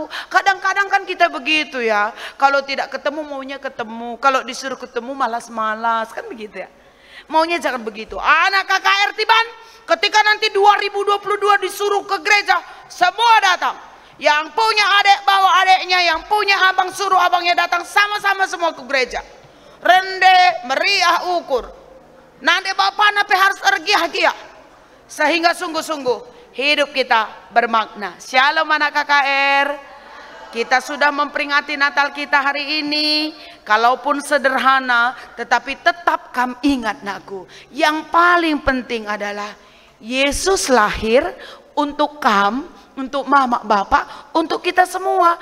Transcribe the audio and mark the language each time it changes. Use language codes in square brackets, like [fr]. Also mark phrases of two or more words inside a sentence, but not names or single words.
[id] Kadang-kadang kan kita begitu ya, kalau tidak ketemu maunya ketemu, kalau disuruh ketemu malas-malas, kan begitu ya. Maunya jangan begitu. Anak KKR Tiban ketika nanti 2022 disuruh ke gereja, semua datang. Yang punya adik bawa adiknya, yang punya abang suruh abangnya datang, sama-sama semua ke gereja. [btx] Rende, meriah, ukur. [id] Nanti bapak nape harus ergiah-giah. Sehingga sungguh-sungguh hidup kita bermakna. Shalom anak KKR. Kita sudah memperingati Natal kita hari ini. Kalaupun sederhana, tetapi tetap kamu ingat nakku. Yang paling penting adalah Yesus lahir untuk kamu, untuk mama bapak, untuk kita semua.